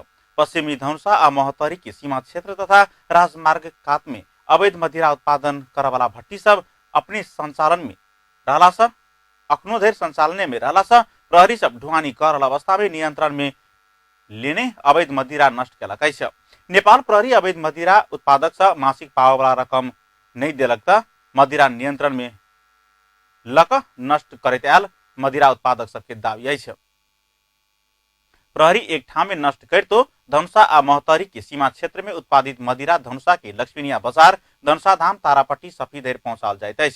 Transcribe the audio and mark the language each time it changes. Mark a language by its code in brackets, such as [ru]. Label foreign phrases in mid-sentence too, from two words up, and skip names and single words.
[mai] पश्चिमी धनुषा आ मोहतरी के सीमा क्षेत्र तथा राजमार्ग कात में अवैध मदिरा उत्पादन करे वाला भट्टी सब अपने संचालन में रहला से अखनो धरि संचालने में रहला से प्रहरी सब ढुवानी कर अवस्था में नियंत्रण में लेने अवैध मदिरा नष्ट कयलक अछि। नेपाल प्रहरी अवैध मदिरा उत्पादक से मासिक पावे वाला रकम नहीं देलक त मदिरा नियंत्रण में लक नष्ट करैत आयल मदिरा उत्पादक सबके दावी अछि। प्रहरी एक ठाम में नष्ट करतो धनुषा आ मोहतरी के सीमा क्षेत्र में उत्पादित मदिरा धनुषा के लक्ष्मीनिया बाजार, धनुषा धाम, तारापट्टी, सफी धरि पहुंचाल जाइत अछि।